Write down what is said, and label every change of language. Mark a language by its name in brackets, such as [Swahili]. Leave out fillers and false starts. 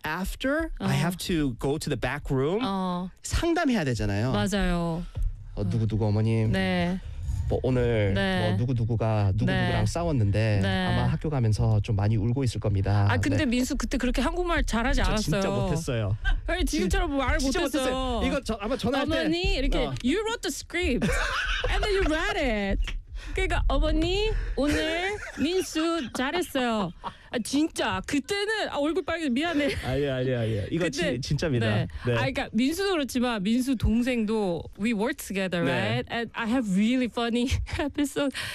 [English] after I have to go to the back room [Korean] 상담해야 되잖아요. 맞아요. 누구 어머님. 네. 뭐 오늘 네. 뭐 누구누구가 누구누구랑 네. 싸웠는데 네. 아마 학교 가면서 좀 많이 울고 있을 겁니다. 아 근데 네. 민수 그때 그렇게 한국말 잘하지 진짜 않았어요. 진짜 못했어요. 아니 지금처럼 말 못했어요. 이거 아마 전화할 때 어머니 이렇게 [English] you wrote the script and then you read it. [Korean] 그러니까 어머니 오늘 민수 잘했어요. 아, 진짜 그때는 아, 얼굴 빨개 미안해. 아니야. 이거 그때, 진짜입니다. 네. 네. 아 그러니까 민수도 그렇지만 민수 동생도 [English] we work together, [Korean] 네. [English] right? And I have really funny episode.